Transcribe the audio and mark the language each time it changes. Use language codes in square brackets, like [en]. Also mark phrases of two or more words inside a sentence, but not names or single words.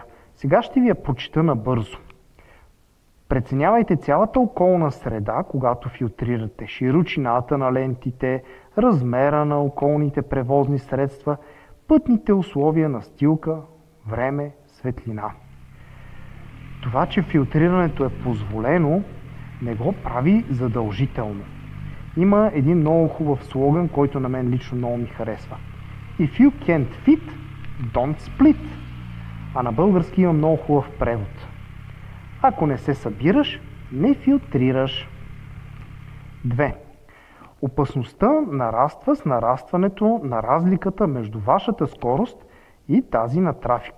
[bg] Сега ще ви я прочита набързо. Преценявайте цялата околна среда, когато филтрирате широчината на лентите, размера на околните превозни средства, пътните условия, настилка, време, светлина. Това, че филтрирането е позволено, не го прави задължително. Има един много хубав слоган, който на мен лично много ми харесва. [en] If you can't fit, don't split. [bg] А на български има много хубав превод. Ако не се събираш, не филтрираш. 2. Опасността нараства с нарастването на разликата между вашата скорост и тази на трафика.